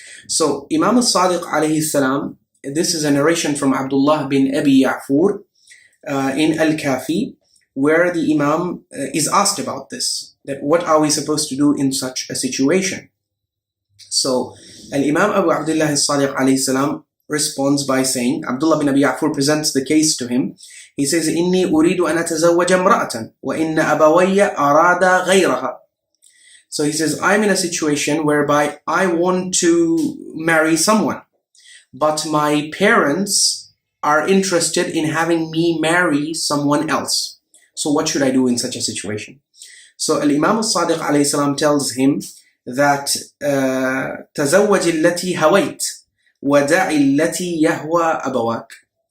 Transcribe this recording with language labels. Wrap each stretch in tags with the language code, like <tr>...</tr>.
<en>So Imam al-Sadiq alayhi salam, this is a narration from Abdullah bin Abi Ya'fur in Al-Kafi, where the Imam is asked about this, that what are we supposed to do in such a situation? So Al-Imam Abu Abdullah al-Sadiq alayhi salam responds by saying, Abdullah bin Abi Ya'fur presents the case to him. He says,</en> <ar>إني أريد أن أتزوج امرأة وإن أبوي أرادا غيرها.</ar> <en>So he says, I'm in a situation whereby I want to marry someone, but my parents are interested in having me marry someone else. So what should I do in such a situation? So Al-Imam al-Sadiq alayhi salam tells him that</en> <ar>تزوج التي هويت ودع التي يهوى أبواك.</ar>